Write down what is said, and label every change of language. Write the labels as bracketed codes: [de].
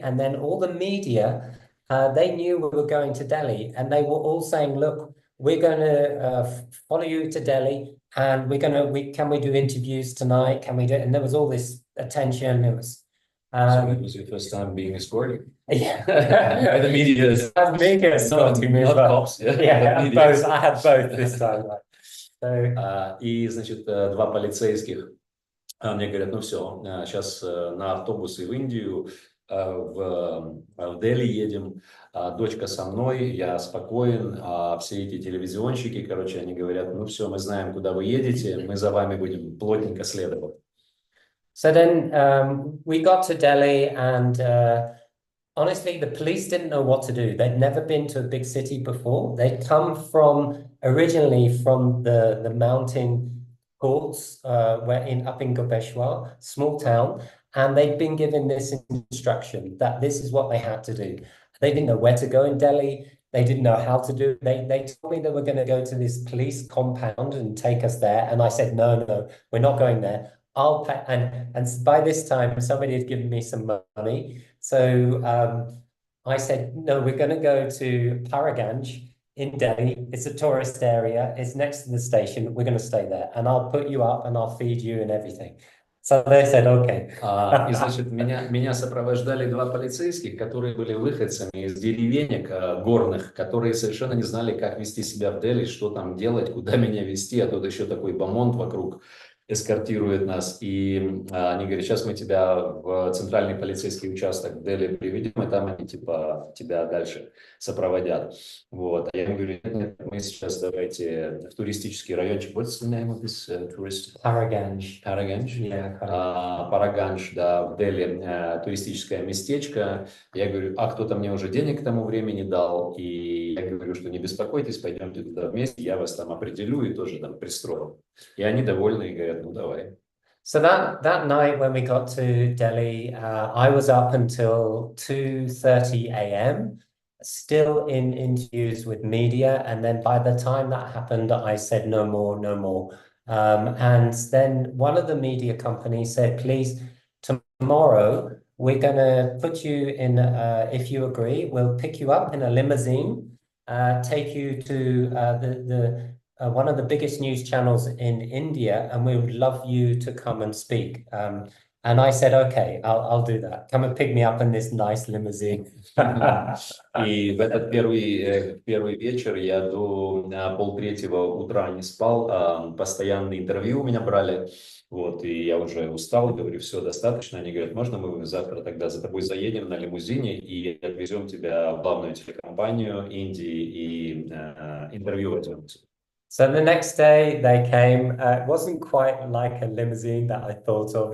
[en] And then all the media, they knew we were going to Delhi, and they were all saying, look, we're going to follow you to Delhi, and can we do interviews tonight? Can we do? And there was all this attention. It was. So it was your first time being escorted? Yeah. By the media. Media escorting me as well. Cops, yeah. Yeah, both. I had both this time. So. [ru] И, значит, 2 полицейских мне говорят, ну все, сейчас на автобусы в Индию, в Дели едем, дочка со мной, я спокоен, все эти телевизионщики, короче, они говорят, ну все, мы знаем, куда вы едете, мы за вами будем плотненько следовать. [en] So then we got to Delhi, and honestly, the police didn't know what to do. They'd never been to a big city before. They'd come originally from the mountain courts up in Gopeshwar, small town, and they'd been given this instruction that this is what they had to do. They didn't know where to go in Delhi. They didn't know how to do it. They told me they were going to go to this police compound and take us there. And I said, no, we're not going there. I'll pay. And by this time, somebody had given me some money. So I said, no, we're going to go to Paraganj in Delhi. It's a tourist area. It's next to the station. We're going to stay there. And I'll put you up and I'll feed you and everything. So they said, okay. [ru] И, значит, меня сопровождали 2 полицейских, которые были выходцами из деревенек горных, которые совершенно не знали, как вести себя в Дели, что там делать, куда меня вести, а тут еще такой бомонд вокруг эскортирует нас. И они говорят, сейчас мы тебя в центральный полицейский участок в Дели приведем, и там они типа тебя дальше сопроводят. Вот. А я им говорю, нет, мы сейчас давайте в туристический райончик. [en] What's the name of this tourist? Paraganj. Paraganj? Yeah, [ru] Paraganj, да, в Дели туристическое местечко. Я говорю, а кто-то мне уже денег к тому времени дал, и я говорю, что не беспокойтесь, пойдемте туда вместе, я вас там определю и тоже там пристрою. И они довольны и говорят, ну давай. [en] So that night when we got to Delhi, I was up until 2:30 a.m. still in interviews with media, and then by the time that happened, I said no more. And then one of the media companies said, please, tomorrow we're going to put you in, if you agree, we'll pick you up in a limousine, take you to one of the biggest news channels in India, and we would love you to come and speak. And I said, okay, I'll do that. Come and pick me up in this nice limousine. [ru] И в этот первый вечер я до 2:30 утра не спал, постоянно интервью у меня брали, вот, и я уже устал, говорю, все, достаточно. Они говорят, можно мы завтра тогда за тобой заедем на лимузине и отвезем тебя в главную телекомпанию Индии и интервью возьмем. [en] So the next day they came. It wasn't quite like a limousine that I thought of.